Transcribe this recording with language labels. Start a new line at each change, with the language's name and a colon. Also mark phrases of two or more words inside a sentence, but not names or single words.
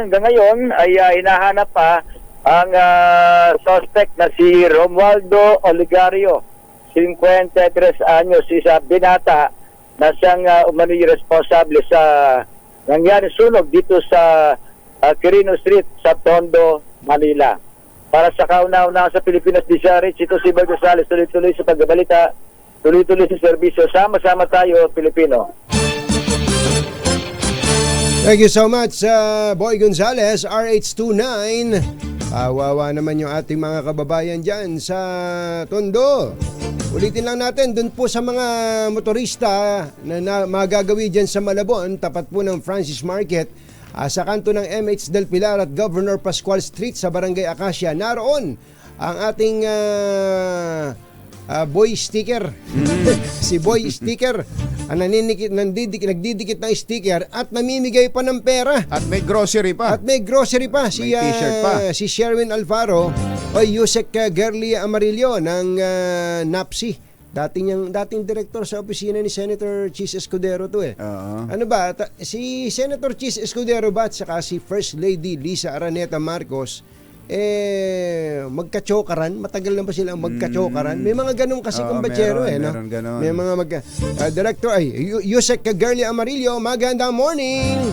Filipino: Hanggang ngayon ay hinahanap pa ang suspect na si Romualdo Oligario, 53 anyos, isa binata na siyang umano'y responsable sa nangyari sunog dito sa Quirino Street sa Tondo, Manila. Para sa kauna-una sa Pilipinas DZRH, ito si Bal Gonzales, tuloy-tuloy sa pagbabalita, tuloy-tuloy sa serbisyo. Sama-sama tayo, Pilipino.
English: Thank you so much, Boy Gonzales, RH29.
Filipino: Kawawa naman yung ating mga kababayan dyan sa Tondo. Ulitin lang natin, dun po sa mga motorista na magagawi dyan sa Malabon, tapat po ng Francis Market, sa kanto ng MH Del Pilar at Governor Pascual Street sa Barangay Acacia. Naroon ang ating boy sticker. Si boy sticker ang nagdidikit ng sticker at namimigay pa ng pera. At may grocery pa. At may grocery pa. May t-shirt pa. Si Sherwin Alfaro o Yusek Gerly Amarillo ng NAPSI. Dating director sa opisina ni Senator Chis Escudero to eh. Ano ba? Si Senator Chis Escudero ba at saka si First Lady Lisa Araneta Marcos magkachokaran, matagal na ba silang magkachokaran? May mga ganun kasi kumbachero no? Meron ganun. May mga director Yusek Gerly Amarillo, magandang morning.